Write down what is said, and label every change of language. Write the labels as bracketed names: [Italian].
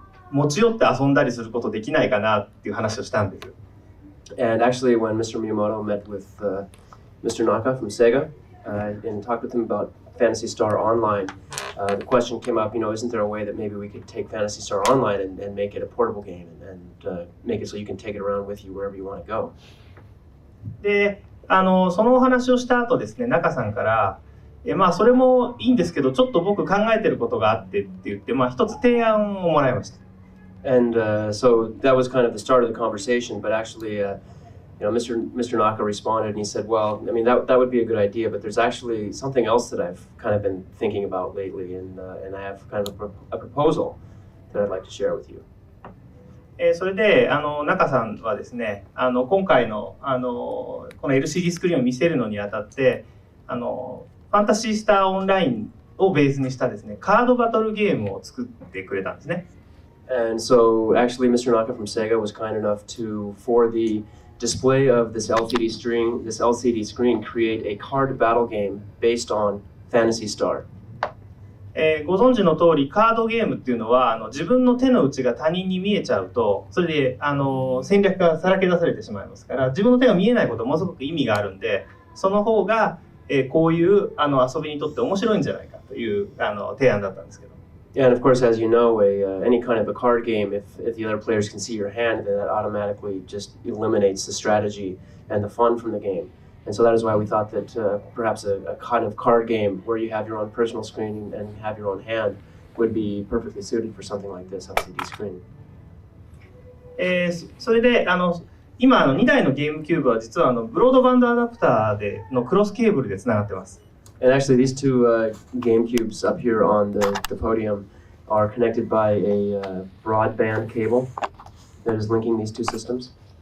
[Japanese] 持ち寄って遊んだりすることできないかなっていう話をしたんです。 [English] And actually, when Mr. Miyamoto met with Mr. Naka from Sega and talked with him about Phantasy Star Online, the question came up, isn't there a way that maybe we could take Phantasy Star Online and make it a portable game and make it so you can take it around with you wherever you want to go? [Japanese] で、そのお話をした後ですね、中さんから、それもいいんですけど、ちょっと僕考えてることがあってって言って、一つ提案をもらいました。 [English] And so that was kind of the start of the conversation, but actually, Mr. Naka responded and he said, well, I mean, that would be a good idea, but there's actually something else that I've kind of been thinking about lately, and I have kind of a proposal that I'd like to share with you. [Japanese] それで中さんはですね、今回のこの LCD スクリーンを見せるのにあたってファンタシースターオンラインをベースにしたですね、カードバトルゲームを作ってくれたんですね。 [English] And so actually Mr. Naka from Sega was kind enough to, for the display of this LCD screen, create a card battle game based on Phantasy Star. [Japanese] ご存知の通りカードゲームっていうのは自分の手の内が他人に見えちゃうとそれで戦略がさらけ出されてしまいますから自分の手が見えないことものすごく意味があるんでその方がこういう遊びにとって面白いんじゃないかという提案だったんですけど。 [English] And of course, as you know, any kind of a card game, if the other players can see your hand, then that automatically just eliminates the strategy and the fun from the game. And so that is why we thought that perhaps a kind of card game where you have your own personal screen and have your own hand would be perfectly suited for something like this LCD screen. [Japanese] それで今2台のゲームキューブは実はブロードバンドアダプターでのクロスケーブルでつながってます。 [English] And actually, these two GameCubes up here on the podium are connected by a broadband cable that is linking these two systems.